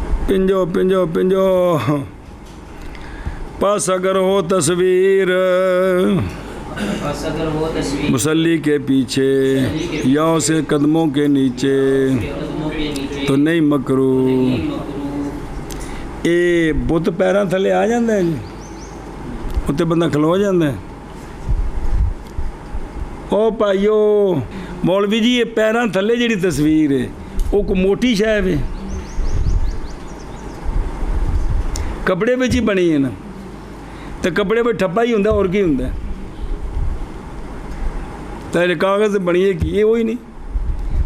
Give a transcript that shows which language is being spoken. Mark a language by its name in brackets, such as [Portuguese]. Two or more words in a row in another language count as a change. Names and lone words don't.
[Urdu] پنجو پنجو پنجو پس اگر ہو تصویر بس اگر وہ تصویر مصلی کے پیچھے یا اسے قدموں کے نیچے قدموں کے نیچے تو نہیں مکروہ. نہیں مکروہ. [Punjabi] اے بت پیراں تھلے آ جاندے ہیں جی اتنے بندہ کھلو جاندے ہے. او بھائیو مولوی جی یہ پیراں تھلے جڑی تصویر ہے وہ کوئی موٹی شے ہے کپڑے وچ ہی بنی ہے نا تو کپڑے پہ ٹھپا ہی ہوندا اور کی ہوندا ہے تیرے کاغذ بنی ہے کی وہی نہیں.